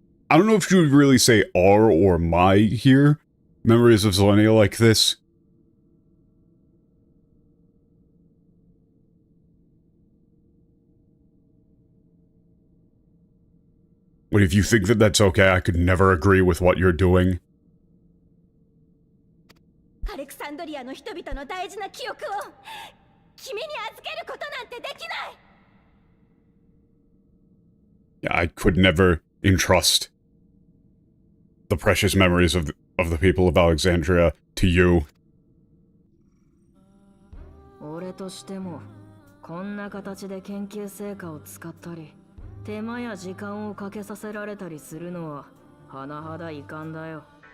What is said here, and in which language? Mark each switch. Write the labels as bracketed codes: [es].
[en] I don't know if you would really say our or my here. Memories of Zelenia like this. But if you think that that's okay, I could never agree with what you're doing. [ja] アレクサンドリアの人々の大事な記憶を君に預けることなんてできない。 [en] Yeah, I could never entrust the precious memories of the people of Alexandria to you. [ja] 俺としてもこんな形で研究成果を使ったり手間や時間をかけさせられたりするのは甚だ遺憾だよ。